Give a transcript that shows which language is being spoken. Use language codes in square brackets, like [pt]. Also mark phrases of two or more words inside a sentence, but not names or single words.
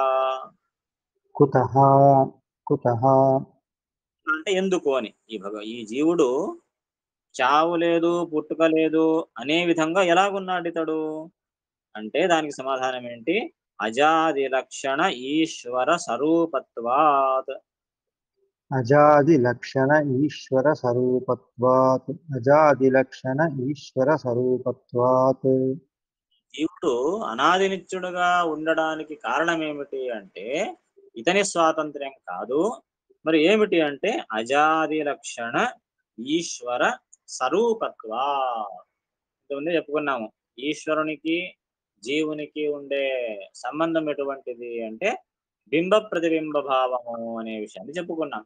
[sa] कुतः कुतः [te] అంటే ఎందుకు అని. ఈ జీవుడు చావు లేదు, పుట్టుక లేదు అనే విధంగా ఎలాగున్నాడు ఇతడు అంటే దానికి సమాధానం ఏంటి? [sa] అజాది లక్షణ ఈశ్వర స్వరూపత్వాత్. अजादिलक्षण ईश्वरस्वरूपत्वात् अजादिलक्षण ईश्वरस्वरूपत्वात् [te] జీవుడు అనాది నిత్యుడుగా ఉండడానికి కారణం ఏమిటి అంటే ఇతని స్వాతంత్ర్యం కాదు, మరి ఏమిటి అంటే [sa] అజాది లక్షణ ఈశ్వర స్వరూపత్వా. [te] ఇంతకుముందే చెప్పుకున్నాము, ఈశ్వరునికి జీవునికి ఉండే సంబంధం ఎటువంటిది అంటే బింబ ప్రతిబింబ భావము అనే విషయాన్ని చెప్పుకున్నాం.